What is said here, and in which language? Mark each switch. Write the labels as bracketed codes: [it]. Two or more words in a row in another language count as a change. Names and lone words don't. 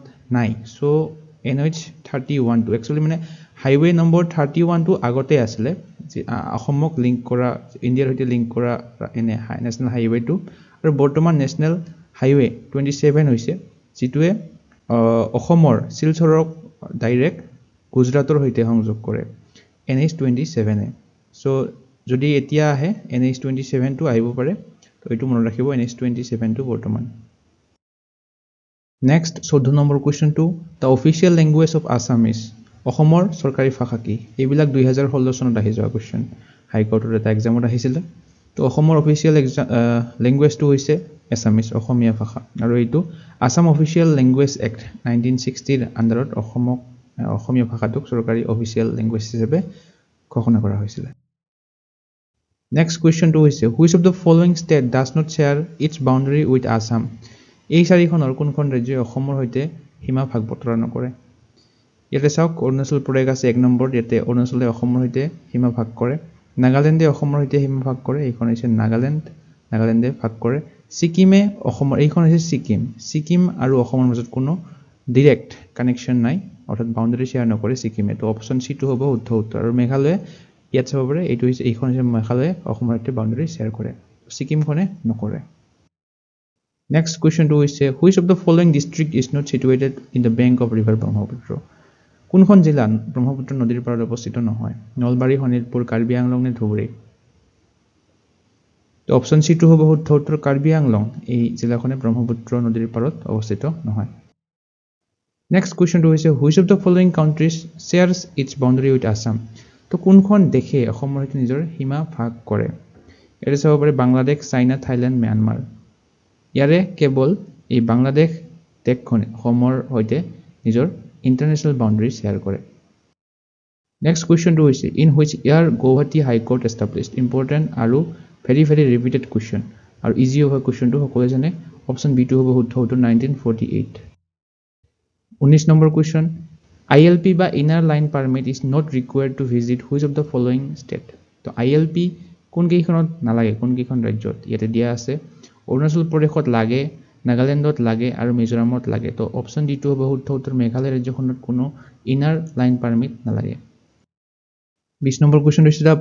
[as] নাই সো NH31 টো একচুয়ালি মানে [en] highway number [as] 31 টো আগতে আছিল অসমক লিংক কৰা ইণ্ডিয়াৰ সৈতে লিংক কৰা এনে [en] national highway [as] টো আৰু বৰ্তমান [en] national highway [as] 27 হৈছে যেটোৱে অসমৰ শিলচৰক ডাইৰেক্ট গুজৰাটৰ সৈতে সংযোগ কৰে NH27 সো যদি এতিয়া আহে NH27 টো আহিব পাৰে তো এটো মনত ৰাখিব NH27 টো বৰ্তমান নেক্সট 14 নম্বৰ কোৱেশ্চনটো [en] the official language of Assam is [as] অসমৰ সৰকাৰি ভাষা কি এইবিলাক 2016 চনত আহি যোৱা কোৱেশ্চন [en] High Court [as] এটা এক্সামত আহিছিল তো অসমৰ [en] official language [as] হৈছে এছামিজ অসমীয়া ভাষা আৰু এইটো [en] Assam Official Language Act [as] 1960 ৰ আন্ডাৰত অসমীয়া ভাষাটোক সৰকাৰি [en] official language [as] হিচাপে ঘোষণা কৰা হৈছিল নেক্সট কোৱেশ্চনটো হৈছে [en] which of the following state does not share its boundary with Assam [as] এই চাৰিখনৰ কোনখন ৰাজ্যই অসমৰ সৈতে সীমা ভাগ বতৰা নকৰে ইয়াতে চাওক অৰুণাচল প্ৰদেশ আছে এক নম্বৰ ইয়াতে অৰুণাচলে অসমৰ সৈতে সীমা ভাগ কৰে নাগালেণ্ডে অসমৰ সৈতে সীমা ভাগ কৰে এইখন হৈছে নাগালেণ্ডে ভাগ কৰে সিকিমে অসমৰ এইখন হৈছে সিকিম আৰু অসমৰ মাজত কোনো [en] direct connection [as] নাই অৰ্থাৎ [en] boundary share [as] নকৰে সিকিমে তো [en] option C [as] টো হ'ব শুদ্ধ উত্তৰ আৰু মেঘালয় ইয়াত চাব পাৰে এইটো হৈছে এইখন হৈছে মেঘালয় অসমৰ সৈতে [en] boundary share [as] কৰে সিকিমখনে নকৰে নেক্সট কোৱেশ্চনটো হৈছে [en] which of the following district is not situated in the bank of river Brahmaputra [as] কোনখন জিলা ব্ৰহ্মপুত্ৰ নদীৰ পাৰত অৱস্থিত নহয় নলবাৰী শোণিতপুৰ কাৰ্বি আংলং নে ধুবুৰী তো [en] option C [as] টো হ'ব শুদ্ধ উত্তৰ কাৰ্বি আংলং এই জিলাখনে ব্ৰহ্মপুত্ৰ নদীৰ পাৰত অৱস্থিত নহয় নেক্সট কোৱেশ্চনটো হৈছে [en] which of the following countries shares its boundary with Assam [as] তো কোনখন দেশে অসমৰ সৈতে নিজৰ সীমা ভাগ কৰে এটো চাব পাৰে বাংলাদেশ চাইনা থাইল্যান্ড म्यांमार ইয়াৰে কেৱল এই বাংলাদেশ দেশখনে অসমৰ সৈতে নিজৰ [en] international boundary share [as] কৰে [en] next question to is in which year Guwahati High Court established important [as] আৰু [en] very repeated question [as] আৰু [en] easy over question [as] to সকলে জানে [en] option B2 [as] হ'ব শুদ্ধ উত্তৰ 1948 19 নম্বৰ question ILP বা [en] inner line permit is not required to visit which of the following state [as] তো ILP কোনকেইখনত নালাগে কোনকেইখন ৰাজ্যত ইয়াতে দিয়া আছে অৰুণাচল প্ৰদেশত লাগে নাগালেণ্ডত লাগে আৰু মিজোৰামত লাগে তো [en] option D [as] টো হ'ব শুদ্ধ উত্তৰ মেঘালয় ৰাজ্যখনত কোনো [en] inner line permit [as] নালাগে 20 নম্বৰ কোৱেশ্চন হৈছে দা